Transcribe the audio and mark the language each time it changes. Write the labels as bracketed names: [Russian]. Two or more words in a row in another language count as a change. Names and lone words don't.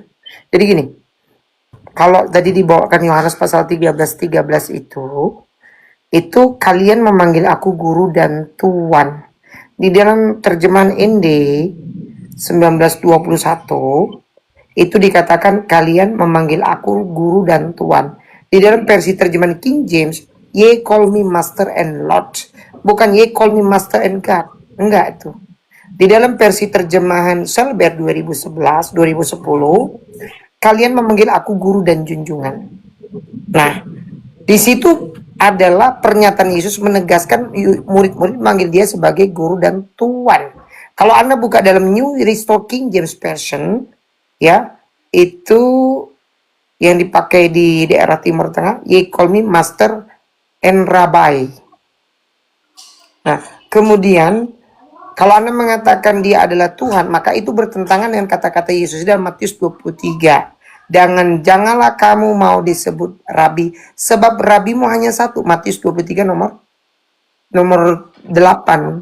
[Indonesian] Jadi gini, kalau tadi dibawakan Yohanes pasal 13 itu kalian memanggil aku guru dan tuan. Di dalam terjemahan ND 1921 itu dikatakan kalian memanggil aku guru dan tuan. Di dalam versi terjemahan King James, [English] ye call me master and lord, [Indonesian] bukan [English] ye call me master and God. [Indonesian] Enggak itu. Di dalam versi terjemahan Selber 2011 2010, kalian memanggil aku guru dan junjungan. Nah, di situ adalah pernyataan Yesus menegaskan murid-murid manggil dia sebagai guru dan tuan. Kalau Anda buka dalam New Restore King James Version, ya, itu yang dipakai di daerah Timur Tengah, [English] ye call me master and rabbi. [Indonesian] Nah, kemudian kalau Anda mengatakan dia adalah Tuhan, maka itu bertentangan dengan kata-kata Yesus dalam Matius 23. Janganlah kamu mau disebut rabi, sebab rabimu hanya satu. Matius 23 nomor 8.